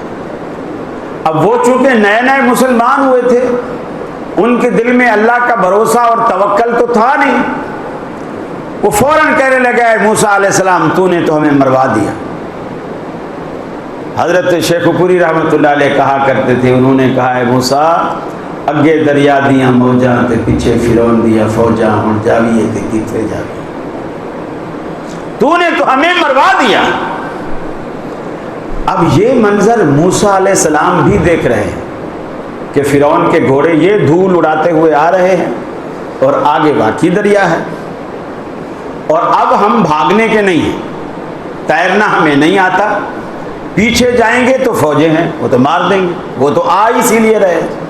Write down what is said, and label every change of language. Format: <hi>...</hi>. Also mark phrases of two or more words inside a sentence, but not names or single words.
<ur>اب وہ چونکہ نئے نئے مسلمان ہوئے تھے، ان کے دل میں اللہ کا بھروسہ اور توکل تو تھا نہیں، وہ فوراً کہنے لگا اے موسیٰ علیہ السلام تو نے تو ہمیں مروا دیا۔ حضرت شیخ پوری رحمۃ اللہ علیہ کہا کرتے تھے، انہوں نے کہا اے موسیٰ</ur> <pa>اگے دریا دیاں موجاں تے پیچھے فرعون دیا فوجاں، ہن جاویے تے کتھے جاویے،</pa> <ur>تو نے تو ہمیں مروا دیا۔ اب یہ منظر موسیٰ علیہ السلام بھی دیکھ رہے ہیں کہ فرعون کے گھوڑے یہ دھول اڑاتے ہوئے آ رہے ہیں، اور آگے واقعی دریا ہے، اور اب ہم بھاگنے کے نہیں ہیں، تیرنا ہمیں نہیں آتا، پیچھے جائیں گے تو فوجیں ہیں وہ تو مار دیں گے، وہ تو آ اسی لیے رہے۔</ur>